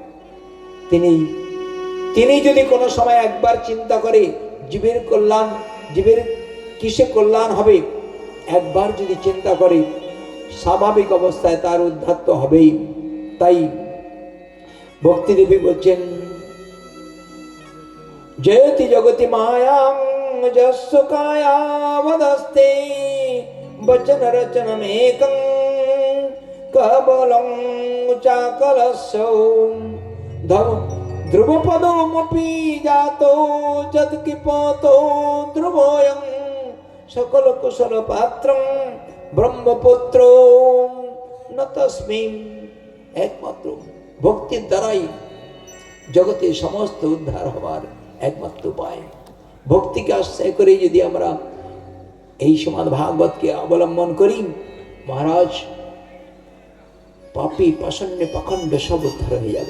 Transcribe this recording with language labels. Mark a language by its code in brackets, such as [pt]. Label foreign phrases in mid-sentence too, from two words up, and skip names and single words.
[bn] তিনি যদি কোনো সময় একবার চিন্তা করে জীবের কল্যাণ, জীবের কিসে কল্যাণ হবে, একবার যদি চিন্তা করে, স্বাভাবিক অবস্থায় তার উদ্ধার তো হবেই। তাই ভক্তি দেবী বলছেন, [sa] জয়তি জগতি মায়াং যস্য কায়াবদস্তে বচন রচনমেকং কেবলং চাকলস্য ধ্রুবপদমপি জাতো যৎকিপতো ধ্রুবয়ং সকল কুশল পাত্রং ব্রহ্মপুত্র ন তস্মিন। [bn] একমাত্র ভক্তির দ্বারাই জগতে সমস্ত উদ্ধার হবার একমাত্র উপায়। ভক্তিকে আশ্রয় করে যদি আমরা এই শ্রীমদ্ ভাগবতকে অবলম্বন করি, মহারাজ পাপী পাষণ্য পাখণ্ড সব উদ্ধার হয়ে যাবে।